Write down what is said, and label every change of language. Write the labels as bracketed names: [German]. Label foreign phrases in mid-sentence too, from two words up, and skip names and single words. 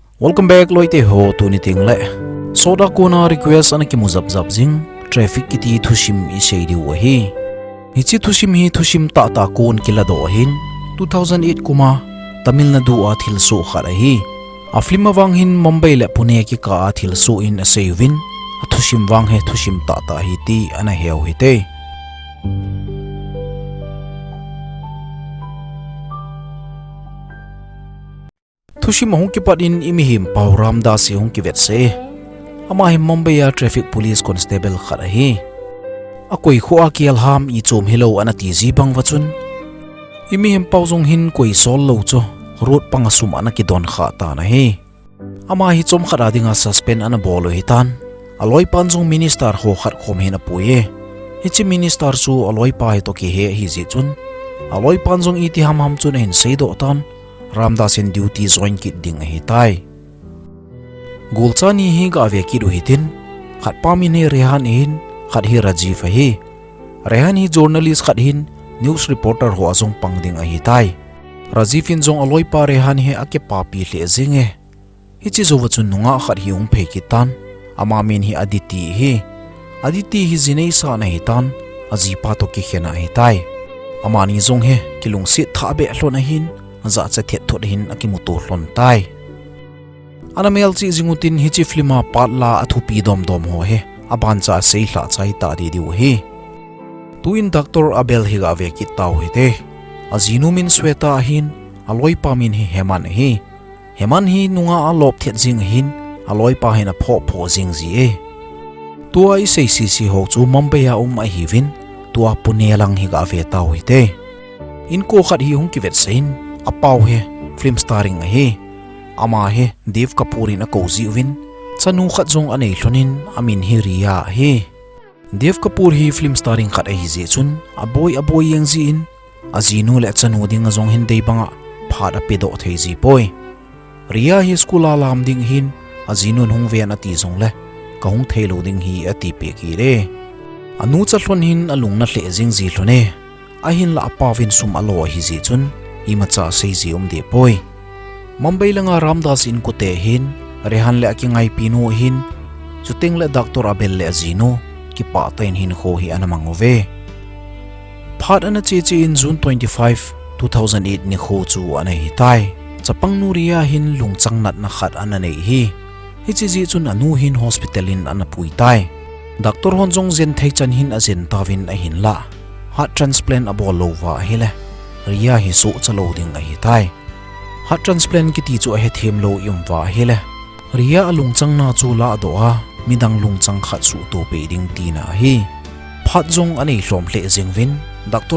[English] Welcome back [Thado Chin] loite ho tu ni ting le. Soda ko na request ana ki muzab zab jing traffic kiti thushim I sei di wa hi. Hichi thushim hi thushim ta ta kon kila do hin 2008 kuma Tamil Nadu a thil so khara hi. Aflim awang hin Mumbai le Pune ki ka a thil so in a seivin a thushim wang he thushim ta ta hi ti ana heu hi te. Thushim hong ki padin imihim pauram da si hong ki vet se. Ama him Mumbai a [English] traffic police constable [Thado Chin] khara hi. Akoi kho akial ham I chom hello ana ti zi bang wachun. Imihim pauzong hin koi sol lo cho road pangasum ana ki don kha ta na hi. Ama hi chom khara dinga suspend ana bolo hitan. Aloi panjong minister ho khat khom hin apuye. Hichi minister su aloi pa hi to ki he hi zi chun. Aloi panjong iti ham chun hin sei do tan. Ramdas in [English] duty join [Thado Chin] kit ding hi tai. Gulchani hi ga ve ki du hitin. Khat pamin hi rehan hin, khat hi Rajiv hi. Rehan hi journalist khat hin, [English] news reporter [Thado Chin] ho azong pang ding hi tai. Rajiv in zong aloi pa rehan hi ake papi le zinge. Hichi zo wachun nunga khat hi ung phekitan. Amamin hi Aditi hi. Aditi hi zinei sa na hitan, azipa to ki khena hi tai. Amani zong he kilung sit thabe hlona hin. Za cha thet thot hin akimutu hlon tai anamel chi zingutin hi chi flima patla athupi dom ho he aban cha sei hla chai ta di diu hi tuin Dr. Abel hi ga ve ki tau hi te azinu min sweta hin aloi pa min hi heman hi nunga alop thet jing hin aloi pa hin a pho jing ji e tua I sei si ho chu Mumbai a a hi vin tua Pune lang hi ga ve tau hi te in ko khat hi hung ki vet sein Apau he [English] film starring [Thado Chin] he ama he Dev Kapoor in a cozy win chanu khat zong anei hlonin amin hi Ria he Dev Kapoor hi [English] film starring [Thado Chin] khat hi je chun a boy yang ji in azinu le chanu ding zong hin dei banga phada pedo thei ji poi Ria hi school alam ding hin azinu hung ve na ti zong le ka hung thelo ding hi ati pe ki re anu cha hlon hin alung na hle jing ji hlone a hin la apawin sum alo hi ji chun imacha seiji de poi Mumbai langa Ramdas in kute hin rehan le ki ngai pinu hin chuting le Dr. Abel le azino ki pa tain hin kho hi anamangove phat ana che in June 25 2008 ni kho chu ana hi tai chapang nuria hin lungchang nat na khat ana nei hi chi chun anu hin hospital in ana pui tai Dr. Honjong zen thei chan hin azen tawin a hin la [English] heart transplant [Thado Chin] abol lova hele Ria hi so chalo ding a hi tai [English] heart transplant [Thado Chin] ki ti chu a he them lo yum wa hele Ria alungchang na chu la do a midang lungchang khat su to pe ding ti na hi phat jong anei hlom hle jingwin Dr.